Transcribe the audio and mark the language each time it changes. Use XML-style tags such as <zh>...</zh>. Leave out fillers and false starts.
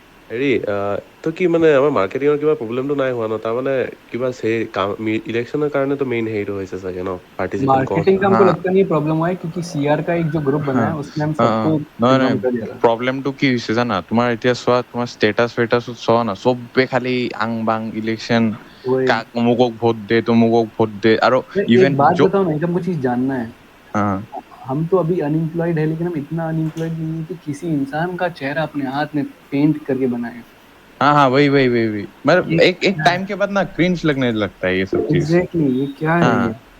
<as>হেৰি তো কি মানে আমাৰ মাৰ্কেটিঙৰ কিবা প্ৰব্লেমটো নাই হোৱা ন? তাৰমানে কিবা ইলেকশ্যনৰ কাৰণেতো মেইন হেৰিটো হৈছে চাগে ন? পাৰ্টিচিপেণ্ট কম।</as> <hi>मार्केटिंग का हमको लगता नहीं प्रॉब्लम हुआ है, क्योंकि सीआर का एक जो ग्रुप बना है उसमें हम सबको इन्फॉर्म कर दिया था।</hi> <as>প্ৰব্লেমটো কি হৈছে জানা, তোমাৰ এতিয়া চোৱা, তোমাৰ ষ্টেটাছ চোৱা না, চবে খালি আং বাং ইলেকশ্যন, কাক অমুকক ভোট দে, তমুকক ভোट दे। আৰু</as> <hi>एक बात बताओ ना, एक हमको चीज जानना है। हाँ, हम तो अभी अनएम्प्लॉयड है, लेकिन हम इतना अनएम्प्लॉयड नहीं है कि किसी इंसान का चेहरा अपने हाथ में पेंट करके बनाए। हाँ वही मतलब एक टाइम के बाद ना क्रिंज लगने लगता है ये सब चीज। एग्जैक्टली, ये क्या है ये?</hi>